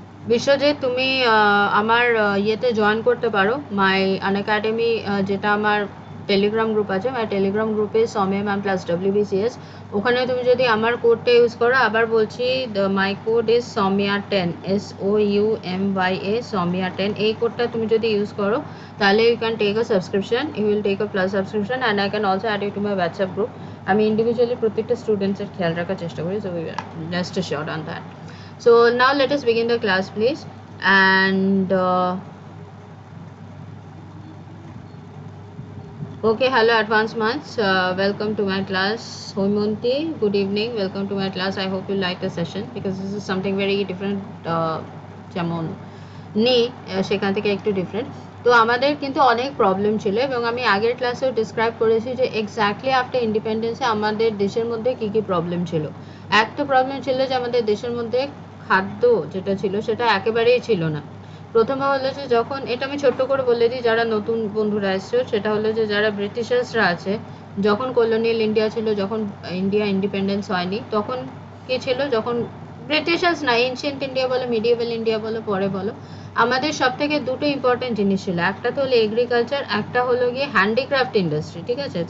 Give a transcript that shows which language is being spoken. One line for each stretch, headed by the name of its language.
Bangla: বিশ্বজিৎ তুমি আমার ইয়েতে জয়েন করতে পারো, মাই আনএকাডেমি, যেটা আমার টেলিগ্রাম গ্রুপ আছে, মাই টেলিগ্রাম গ্রুপে সৌম্যা ম্যাম প্লাস WBCS, ওখানে তুমি যদি আমার কোডটা ইউজ করো, আবার বলছি
English: my code is Soumya10,
Bangla: SOUMYA Soumya10, এই কোডটা তুমি যদি ইউজ করো তাহলে
English: You can take a subscription, you will take a plus subscription and I can also add you to my WhatsApp group.
Bangla: আমি ইন্ডিভিজুয়ালি প্রত্যেকটা স্টুডেন্টসের খেয়াল রাখার চেষ্টা করি,
English: So just a short on that. So now let us begin the class please, and okay, hello advanced months, welcome to my class. Hoimonti, good evening, welcome to my class. I hope you like the session because this is something very different,
Bangla: যেমন নেই সেখান থেকে একটু different. তো আমাদের কিন্তু অনেক problem ছিল এবং আমি আগের ক্লাসেও ডিসক্রাইব করেছি যে এক্স্যাক্টলি আফটার ইন্ডিপেন্ডেন্সে আমাদের দেশের মধ্যে কী কী প্রবলেম ছিল। একটা প্রবলেম ছিল যে আমাদের দেশের মধ্যে খাদ্য যেটা ছিল সেটা একেবারেই ছিল না। প্রথমে হলো যে যখন, এটা আমি ছোট্ট করে বলে দিই যারা নতুন বন্ধুরা এসছো, সেটা হলো যে যারা ব্রিটিশার্সরা আছে, যখন কলোনিয়াল ইন্ডিয়া ছিল, যখন ইন্ডিয়া ইন্ডিপেন্ডেন্স হয়নি, তখন কী ছিল, যখন ব্রিটিশার্স না, এনশিয়েন্ট ইন্ডিয়া বলো, মিডিয়েভাল ইন্ডিয়া বলো, পরে বলো, আমাদের সব থেকে দুটো ইম্পর্টেন্ট জিনিস ছিল, একটা তো হলো এগ্রিকালচার, একটা হলো গিয়ে হ্যান্ডিক্রাফট ইন্ডাস্ট্রি, ঠিক আছে?